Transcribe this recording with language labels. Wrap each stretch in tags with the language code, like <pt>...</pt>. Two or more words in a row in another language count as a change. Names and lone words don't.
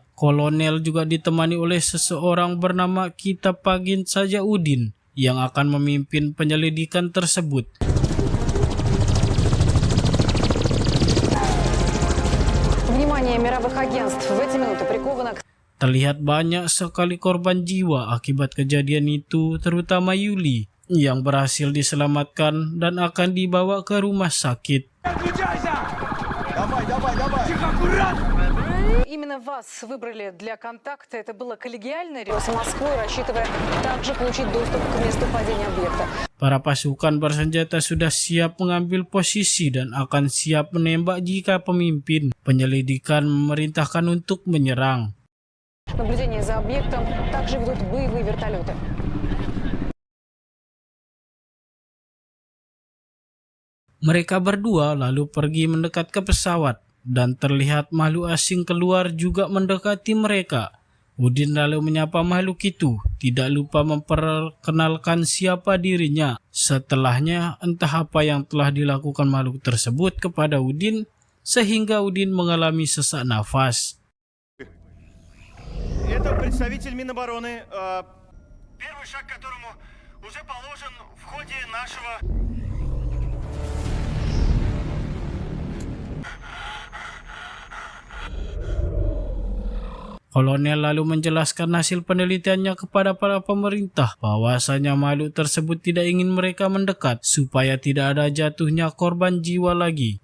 <id>Kolonel juga ditemani oleh seseorang bernama, kita panggil saja Udin, yang akan memimpin penyelidikan tersebut.</id> <ru>Внимание мировых агентств. В эти минуты приковано...</ru> <id>Terlihat banyak sekali korban jiwa akibat kejadian itu, terutama Yuli yang berhasil diselamatkan dan akan dibawa ke rumah sakit.</id> <ru>Именно вас выбрали для контакта. Это было коллегиальное решение с Москвой, рассчитывая также получить доступ к месту падения объекта.</ru> <id>Para pasukan bersenjata sudah siap mengambil posisi dan akan siap menembak jika pemimpin penyelidikan memerintahkan untuk menyerang.</id> <ru>Наблюдение за объектом также ведут боевые вертолеты.</ru> <id>Mereka berdua lalu pergi mendekat ke pesawat dan terlihat makhluk asing keluar juga mendekati mereka. Udin lalu menyapa makhluk itu, tidak lupa memperkenalkan siapa dirinya. Setelahnya entah apa yang telah dilakukan makhluk tersebut kepada Udin sehingga Udin mengalami sesak nafas.</id> <ru>Это представитель Минобороны. Первый шаг, которому уже положен в ходе нашего...</ru> <id>Kolonel lalu menjelaskan hasil penelitiannya kepada para pemerintah bahwasanya makhluk tersebut tidak ingin mereka mendekat supaya tidak ada jatuhnya korban jiwa lagi.</id>